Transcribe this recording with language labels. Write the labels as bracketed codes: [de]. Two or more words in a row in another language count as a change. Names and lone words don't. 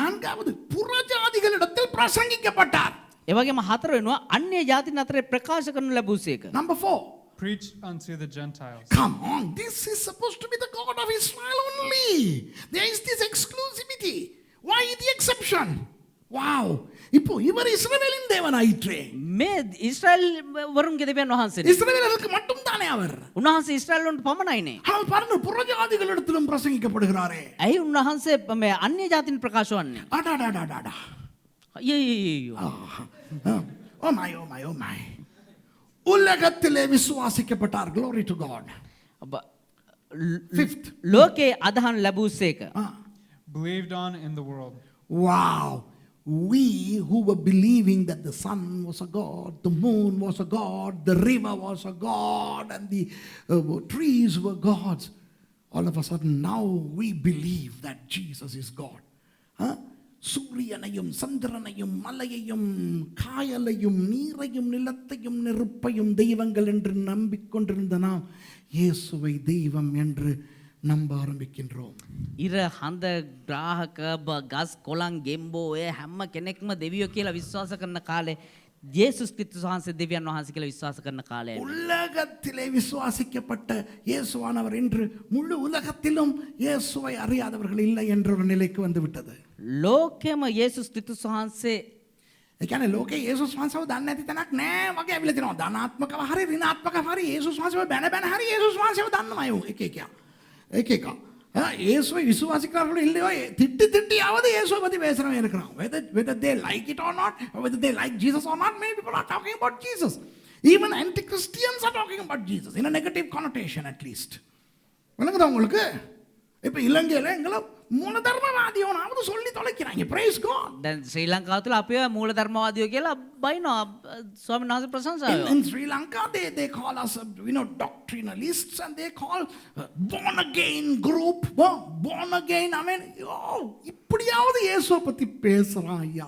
[ta] நான்காவது புறஜாதிகளிடத்தில் பிரசங்கிக்கப்பட்டார். [si] ඒ වගේම හතර වෙනවා අන්‍ය ජාතින් අතරේ ප්‍රකාශ කරනු ලැබුසේක. [en] Number 4. Preach unto the Gentiles. Come on, this is supposed to be the God of Israel only. There is this exclusivity. Why the exception? [ta] Wow. இப்போ இவர் இஸ்ரவேலின் தேவனாயிற்றே. [si] මේ ඊශ්‍රායල් වරුන්ගේ දෙවියන් වහන්සේ. [ta] இஸ்ரவேலருக்கு மட்டும் தானே அவர். [si] උන්වහන්සේ ඊශ්‍රායල් වරුන්ට පමණයිනේ. [ta] ஆனால் பாருங்க புறஜாதிகளிடத்திலும் பிரசங்கிக்கப்படுகிறாரே. [si] ඇයි උන්වහන්සේ මේ අන්‍ය ජාතින් ප්‍රකාශ වන්නේ? අඩඩඩඩඩ. අයියෝ. [en] Oh my. [ta] உலகத்திலே விசுவாசிக்கப்பட்டார். [en] Glory to God. Fifth. [si] ලෝකේ අදහන් ලැබුසේක. [en] Believed on in the world. Wow. We who were believing that the sun was a god, the moon was a god, the river was a god, and the trees were gods. All of a sudden now we believe that Jesus is God. [ta] சூரியனையும் சந்திரனையும் மலையையும் காயலையும் நீரையும் நிலத்தையும் நெருப்பையும் தெய்வங்கள் என்று நம்பிக்கொண்டிருந்த நாம் இயேசுவை தெய்வம் என்று நம்ப ஆரம்பிக்கின்றோம். [si] ඉර හඳ ග්‍රාහක ගස් කොළන් ගෙම්බෝ ඔය හැම කෙනෙක්ම දෙවියෝ කියලා විශ්වාස කරන කාලේ යේසුස් ක්‍රිස්තුස් වහන්සේ දෙවියන් වහන්සේ කියලා විශ්වාස කරන කාලය. [ta] உலகத்திலே விசுவாசிக்கப்பட்ட இயேசுவானவர் இன்று முழு உலகத்திலும் இயேசுவை அறியாதவர்கள் இல்லை என்ற ஒரு நிலைக்கு வந்து விட்டது. [si] ලෝකෙම යේසුස් ක්‍රිස්තුස් වහන්සේ ඒ කියන්නේ ලෝකේ යේසුස් වහන්සේව දන්නේ නැති තැනක් නෑ වගේ ඇවිල්ලා තිනවා. ධනාත්මකව හරි ඍණාත්මකව හරි යේසුස් වහන්සේව බැන හරි යේසුස් වහන්සේව දන්නවා අය එක. [ta] இயேசுவை விசுவாசிக்கிறார்கள் இல்லையோ திட்டியாவது இயேசுவை பற்றி பேசுகிறவங்க இருக்கிறான். [en] Whether they like it or not, or whether they like Jesus or not, many people are talking about Jesus. Even anti-Christians are talking about Jesus in a negative connotation at least. [ta] விளங்குதா உங்களுக்கு? இப்போ இலங்கையில் எங்களை மூலதர்மவாதியோனாவது சொல்லி தொலைக்கிறாங்க. [en] Praise God. [si] දැන් ශ්‍රී ලංකාව තුළ අපිව මූල ධර්මවාදියෝ කියලා බයිනවා ස්වාමීන් වහන්සේ ප්‍රශංසාව. [en] In Sri Lanka they call us doctrinalists and they call born again group born again. I mean [ta] இப்படியாவது இயேசுவை பத்தி பேசுறான் ஐயா.